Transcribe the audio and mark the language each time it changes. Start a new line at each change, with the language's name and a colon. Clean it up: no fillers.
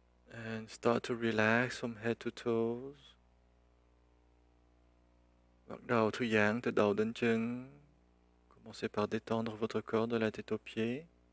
English: And start to relax from head to toes.
Vietnamese: Bắt đầu thư giãn từ đầu đến chân.
French: Commencez par détendre votre corps de la tête aux pieds.